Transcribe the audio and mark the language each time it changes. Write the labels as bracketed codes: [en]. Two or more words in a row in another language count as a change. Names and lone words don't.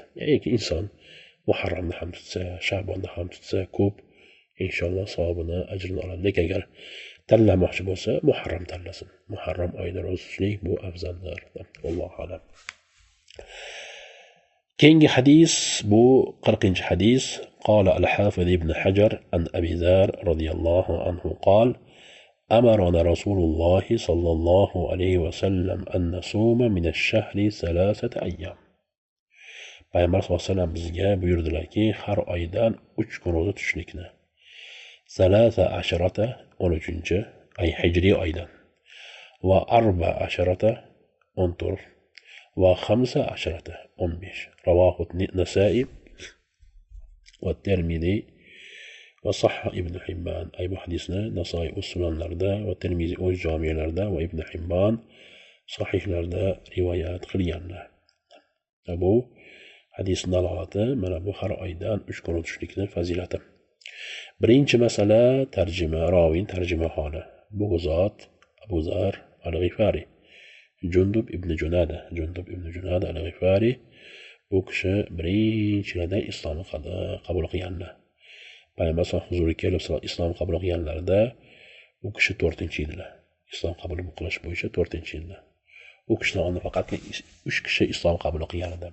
[uz] Ya'ni inson Muharramni ham tutsa, Sha'bonni ham tutsa ko'p, inshaalloh savobini, ajrini oladi. Lekin agar tanlamoqchi bo'lsa, Muharram tanlasin. Muharram oyida ro'za tutishlik bu afzaldir. [ar] الله أعلم. [uz] Keyingi hadis bu 40-hadis. [ar] قال الحافظ ابن حجر عن أبي ذر رضي الله عنه قال: أمرنا رسول الله صلى الله عليه وسلم أن نصوم من الشهر 3 أيام. [uz] Payg'ambar [ar] صلى الله عليه وسلم [uz] bizga buyurdilarki, har oydan 3 kun ro'za tutishlikni. 13 ay hijriy oydan va 14 14 va 15 15. [ar] رواه النسائي والترمذي وصحيح ابن حبان. [uz] Ay bu hadisni Nasoiy o'z sunanlarida va Termizi o'z jamiyalarida va Ibn Hibban sahihlarda rivoyat qilganlar. Bu hadisning dalolati mana bu har oydan 3 kun tutishlikni fazilati. Birinchi masala tarjima, rovin tarjima holi. Bu zot Abu Zar al-Ghifari, Jundub ibn Junada al-Ghifari. Bu kishi birinchilardan islomni qabul qilganlar. Payg'ambar huzuriga kelib islom qabul qilganlarida u kishi 4-edilar. Islom qabul qilish bo'yicha 4-edilar. U kishidan oldin faqat 3 kishi islom qabul qilgan edi.